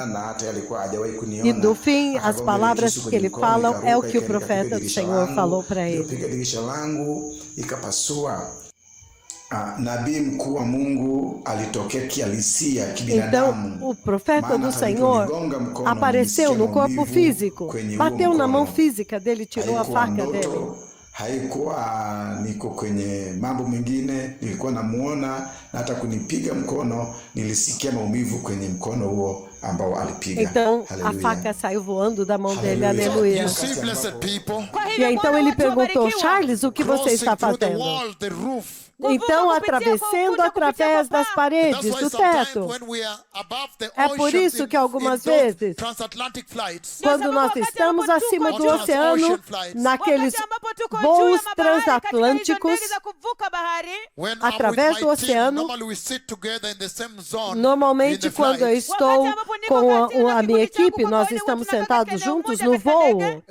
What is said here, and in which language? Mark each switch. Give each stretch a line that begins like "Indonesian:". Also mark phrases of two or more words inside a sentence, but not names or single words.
Portuguese: E no fim, as palavras que ele fala é o que o profeta do Senhor falou para ele. Então, o profeta do Senhor apareceu no corpo físico, bateu na mão física dele, tirou a faca dele.
Swahili: Haikuwa niko kwenye mambo mengine, nilikuwa namuona na hata kunipiga mkono, nilisikia maumivu kwenye mkono huo ambao alipiga.
Portuguese: Então a faca saiu voando da mão dele, aleluia. E então ele perguntou: Charles, o que você está fazendo? Então, atravessando através das paredes do teto. É por isso que algumas vezes, quando nós estamos acima do oceano, naqueles voos transatlânticos, através do oceano, normalmente quando eu estou com a minha equipe, nós estamos sentados juntos no voo.